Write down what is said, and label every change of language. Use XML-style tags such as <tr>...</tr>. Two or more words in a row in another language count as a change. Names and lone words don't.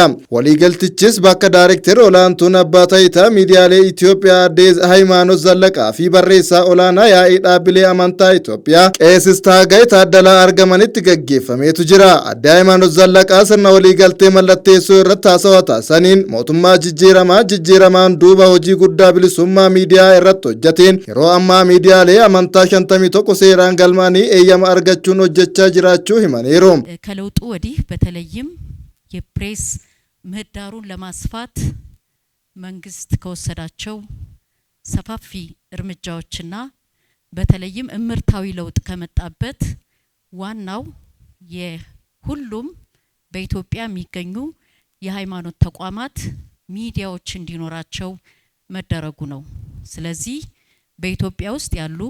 <om>Waliigaltichis bakka daayirektara olaantuun abbaa taayitaa miidiyaalee Itoophiyaa Aadde Hayimaanoot Zallaqaa fi barreessaa olaanaa yaa'ii dhaabbilee amantaa Itoophiyaa Qeesis Taagaay Taaddalaa argamanitti gaggeeffameetu jira. Aadde Hayimaanoot Zallaqaa sirna waliigaltee mallatteessuu irratti haasawaa taasisaniin mootummaa jijjiiramaan duuba hojii guddaa bilisummaa miidiyaa irratti hojjeteen yeroo ammaa miidiyaalee amantaa 51 seeraan galmaanii eeyyama argachuun hojjechaa jiraachuu himaniiru.</om> <am>ከለውጡ ወዲህ በተለይም የፕሬስ ምህዳሩን ለማስፋት መንግስት ከወሰዳቸው ሰፋፊ እርምጃዎችና በተለይም እምርታዊ ለውጥ ከመጣበት ዋናው የሁሉም በኢትዮጵያ የሚገኙ የሃይማኖት ተቋማት ሚዲያዎች እንዲኖራቸው መደረጉ ነው። ስለዚህ በኢትዮጵያ ውስጥ ያሉ</am>